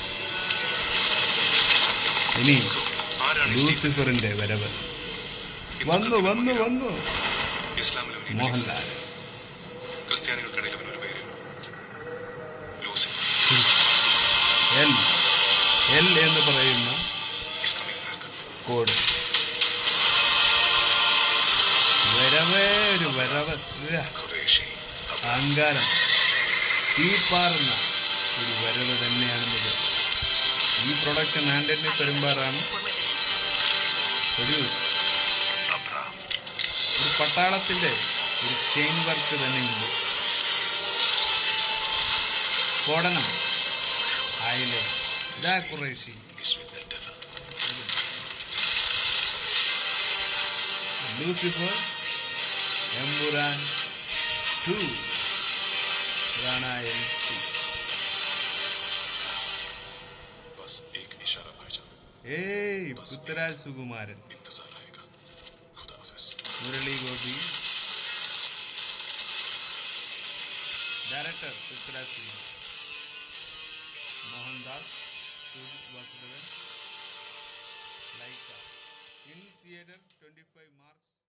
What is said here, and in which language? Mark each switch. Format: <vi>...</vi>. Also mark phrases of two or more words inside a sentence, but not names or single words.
<ml>ഇനി ലൂസിഫറിന്റെ വരവ് വന്നു മോഹൻലാൽ. ക്രിസ്ത്യാനികൾക്കിടയിൽ ഒരു പേര് ലൂസിഫർ. എൽ എൽ എന്ന് പറയുന്ന</ml> <en>He's coming back.</en> <ml>കോഡ്. വരവേ ഒരു വരവ്, Qureshi. അഹങ്കാരം തീപ്പാറുന്ന ഒരു വരവ് തന്നെയാണെന്നത്. ഈ പ്രൊഡക്ഷൻ ആന്റണി പെരുമ്പാറാണ് പ്രൊഡ്യൂസ്. Abraham. ഒരു പട്ടാളത്തിന്റെ ഒരു ചെയിൻ വർക്ക് തന്നെയുണ്ട്. സ്ഫോടനം ആയില്ലേ, ഇതാ ഖുറൈശി.</ml> <en>Is with the devil.</en> <ml>ലൂസിഫർ, എമ്പുരാൻ 2, റാണ LC.</ml> <hi>बस एक इशारा भाईजान.</hi> <ml>ഏയ് പൃഥ്വിരാജ് സുകുമാരൻ,</ml> <hi>इंतजार रहेगा. खुदा हाफिज.</hi> <ml>മുരളി ഗോപി, ഡയറക്ടർ പൃഥ്വിരാജ് സുകുമാരൻ, മോഹൻദാസ്, സുജിത് വാസുദേവൻ, ലൈക്ക.</ml> <en>in theatre 25 March.</en>